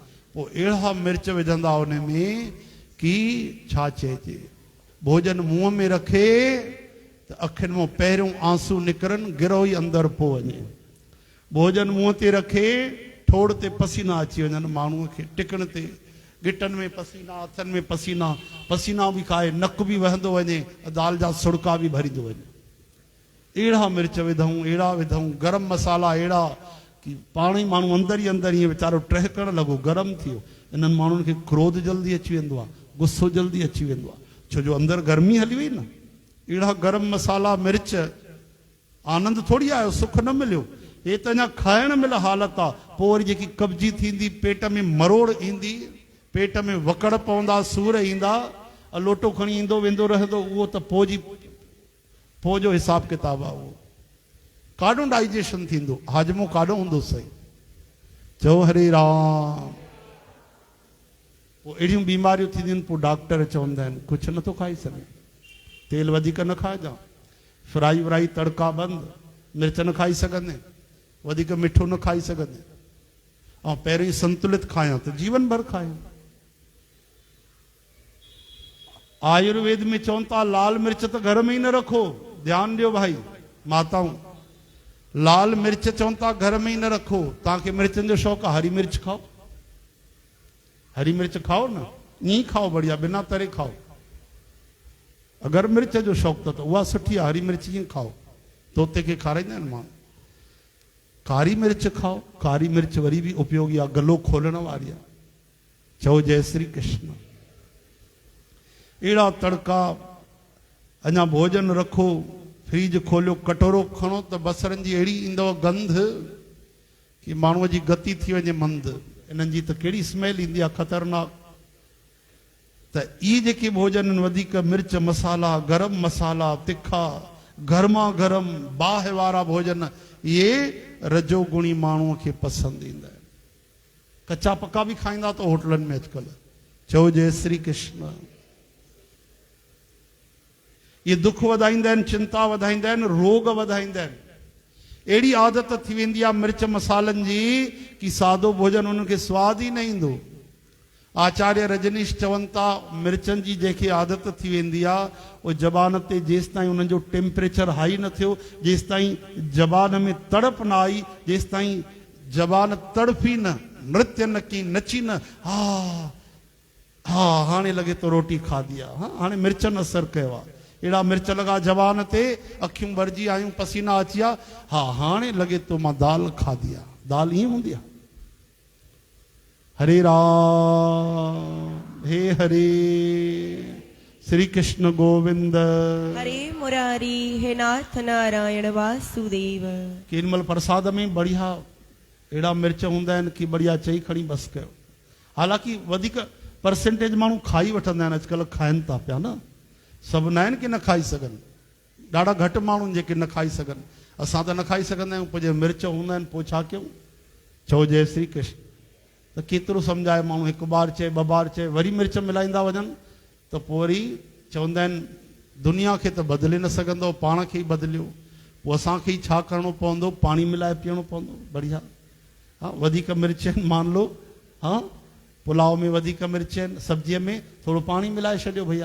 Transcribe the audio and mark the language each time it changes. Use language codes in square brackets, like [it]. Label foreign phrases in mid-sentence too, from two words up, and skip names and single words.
[sd] पोइ अहिड़ा मिर्च विझंदा उन में कि छा चइजे। भोजन मुंहं में रखे त अखियुनि मां पहिरियों आंसू निकिरनि, गिरो ई अंदरि पोइ वञे। भोजन मुंहं ते रखे, ठोड़ ते पसीना अची वञनि माण्हूअ खे, टिकण ते गिटनि में पसीना, हथनि में पसीना, पसीना बि खाए, नक बि वहंदो वञे, दाल जा सुड़का बि भरींदो वञे। अहिड़ा मिर्च विधऊं, अहिड़ा विधऊं, गरम मसाला अहिड़ा कि पाण ई माण्हू अंदरि ई अंदरि ईअं वीचारो टहिकण लॻो, गरम थी वियो। इन्हनि माण्हुनि खे क्रोध जल्दी अची वेंदो आहे, गुस्सो जल्दी अची वेंदो आहे, छो जो अंदरि गर्मी हली वई न। अहिड़ा गरम मसाला मिर्च, आनंद थोड़ी आयो, सुख न मिलियो। हे त अञा खाइण महिल हालत आहे, पोइ वरी जेकी कब्जी थींदी, पेट में मरोड़ ईंदी, पेट में वकड़ पवंदा, सूर ईंदा, लोटो खणी ईंदो वेंदो रहंदो, उहो त पोइ जो हिसाब किताब आहे। उहो काॾो डाइजेशन थींदो, हाजमो काॾो हूंदो सही। चओ हरे राम। पोइ अहिड़ियूं बीमारियूं थींदियूं आहिनि, पोइ डॉक्टर चवंदा आहिनि कुझु नथो खाई सघे, तेल वधीक न खाइजांइ, फ्राई व्राई तड़का बंदि, मिर्च न खाई सघंदे, वधीक मिठो न खाई सघंदे, ऐं पहिरीं संतुलित खायां त जीवन भर खायां। आयुर्वेद में चवनि था लाल मिर्च त घर में ई न रखो। ध्यानु ॾियो भाई माताऊं, लाल मिर्च चवनि था घर में ई न रखो। तव्हांखे मिर्चनि जो शौक़ु आहे, हरी मिर्च खाओ, हरी मिर्च खाओ न, ईअं खाओ, बढ़िया बिना तरे खाओ। अगरि मिर्च जो शौक़ु त उहा सुठी आहे, हरी मिर्च ईअं खाओ। तोते खे खाराईंदा आहिनि माण्हू, कारी मिर्च खाओ। कारी मिर्च वरी बि उपयोगी आहे, गलो खोलण वारी आहे। चओ जय श्री कृष्ण। अहिड़ा तड़का, अञा भोजन रखो, फ्रिज खोलियो, कटोरो खणो त बसरनि जी अहिड़ी ईंदव गंध कि माण्हूअ जी गति थी वञे मंद। इन्हनि जी त कहिड़ी स्मेल ईंदी आहे, ख़तरनाक। त इहे जेके भोजन आहिनि, वधीक मिर्च मसाला, गरम मसाला, तिखा, गरमा गरम बाहि वारा भोजन, इहे रजोगुणी माण्हूअ खे पसंदि ईंदा आहिनि। कचा पका बि खाईंदा त होटलनि में अॼुकल्ह। चओ जय श्री कृष्ण। ये दुख वधाईंदा आहिनि, चिंता वधाईंदा आहिनि, रोग वधाईंदा आहिनि। अहिड़ी आदत थी वेंदी आहे मिर्च मसालनि जी कि सादो भोजन उनखे सवादु ई न ईंदो। आचार्य रजनीश चवनि था मिर्चनि जी जेकी आदत थी वेंदी आहे, उहो ज़बान ते जेसि ताईं उन्हनि जो टेम्परेचर हाई न थियो, जेसि ताईं ज़बान में तड़प न आई, जेसि ताईं ज़बान तड़फी न, नृत्य न की, नची न, हा हा हाणे लॻे थो रोटी खाधी आहे, हा हाणे मिर्चनि असरु कयो आहे। अहिड़ा मिर्च लॻा ज़बान ते, अखियूं भरिजी आयूं, पसीना अची विया, हा हाणे लॻे थो मां दाल खाधी आहे। दाल ईअं हूंदी आहे। हरे राम, हे हरे श्री कृष्ण गोविंद, हरे मुरारी, हे नाथ नारायण वासुदेव। केॾीमहिल प्रसाद में बढ़िया अहिड़ा मिर्च हूंदा आहिनि कि बढ़िया चई खणी बसि कयो। हालांकि वधीक परसेंटेज माण्हू खाई वठंदा आहिनि, अॼुकल्ह खाइनि था पिया न। सभु न आहिनि कि न खाई सघनि, ॾाढा घटि माण्हू जेके न खाई सघनि। असां त न खाई सघंदा आहियूं, पोइ जे मिर्च हूंदा आहिनि पोइ छा कयूं। चओ जय श्री कृष्ण। त केतिरो सम्झाए माण्हू, हिकु बार चए, ॿ बार चए, वरी मिर्च मिलाईंदा वञनि त पोइ वरी चवंदा आहिनि दुनिया खे त बदिले न सघंदो, पाण खे ई बदिलियो। पोइ असांखे ई छा करिणो पवंदो, पाणी मिलाए पीअणो पवंदो। बढ़िया, हा वधीक मिर्च आहिनि [hi] मान लो, [sd] हा पुलाव में वधीक मिर्च आहिनि, सब्जीअ में थोरो पाणी मिलाए छॾियो भैया।